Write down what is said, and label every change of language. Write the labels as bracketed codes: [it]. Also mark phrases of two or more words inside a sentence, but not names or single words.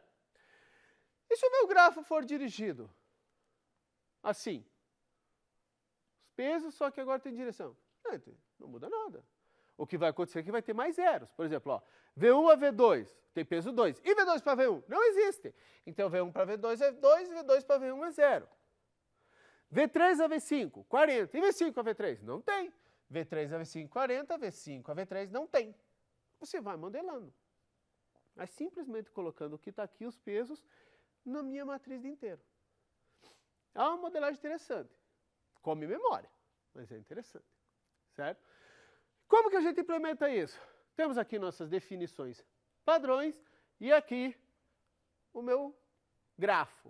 [pt] E se o meu grafo for dirigido assim? Os pesos, só que agora tem direção. Não muda nada. O que vai acontecer é que vai ter mais zeros. Por exemplo, ó, V1 a V2 tem peso 2. E V2 para V1? Não existe. Então, V1 para V2 é 2 e V2 para V1 é 0. V3 a V5, 40. E V5 a V3? Não tem. V3 a V5, 40. V5 a V3 não tem. Você vai modelando. Mas simplesmente colocando o que está aqui, os pesos, na minha matriz de inteiro. É uma modelagem interessante. Come memória, mas é interessante. Certo? Como que a gente implementa isso? Temos aqui nossas definições padrões e aqui o meu grafo.